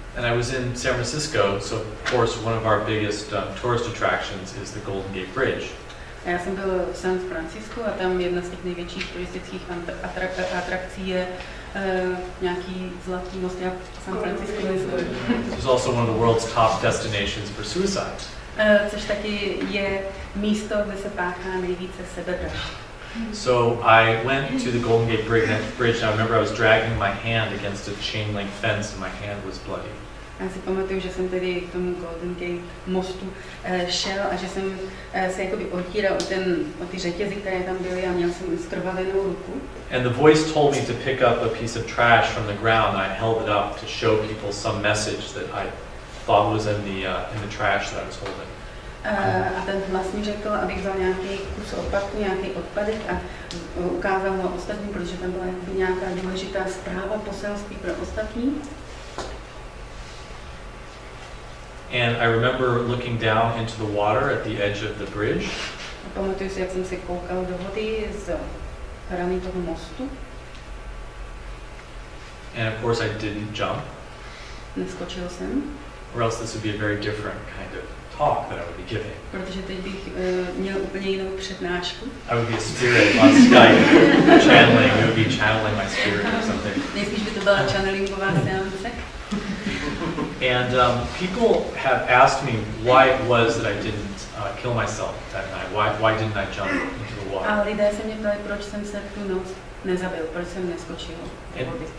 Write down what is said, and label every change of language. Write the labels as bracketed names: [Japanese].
[English] And I was in San Francisco, so of course one of our biggest tourist attractions is the Golden Gate Bridge. [Czech] A já jsem byl v San Francisco a tam jedna z těch největších turistických atrakcí je nějaký zlatý most, jak San Francisco je. [English] It's also one of the world's top destinations for suicide. [Czech] Což taky je místo, kde se páchá nejvíce sebevražd. [English] So I went to the Golden Gate Bridge, and I remember I was dragging my hand against a chain link fence, and my hand was bloody. [Czech] Já si pamatuju, že jsem tedy k tomu Golden Gate mostu šel a že jsem se jakoby otíral o ty řetězy, které tam byly, a měl jsem zkrvavenou ruku. [English] And the voice told me to pick up a piece of trash from the ground, and I held it up to show people some message that I thought was in the trash that I was holding. [Czech] A ten hlas mi řekl, abych vzal nějaký kus odpadku, nějaký odpadek a ukázal ho ostatním, protože tam byla nějaká důležitá zpráva, poselství pro ostatní. [English] And I remember looking down into the water at the edge of the bridge. [Czech] A pamatuju si, jak jsem se koukal do vody z hrany toho mostu. [English] And of course I didn't jump. [Czech] Neskočil jsem. [English] Or else this would be a very different kind of talk that I would be giving. [Czech] Protože teď bych měl úplně jinou přednášku. [English] I would be a spirit on Skype channeling. I would be channeling my spirit or something. [Czech] Nejspíš by to byla channelingová seance. [English] And people have asked me why it was that I didn't kill myself that night. Why didn't I jump into the water? [Czech] A lidé se mě ptali, proč jsem se tu noc nezabil, proč jsem neskočil do vody.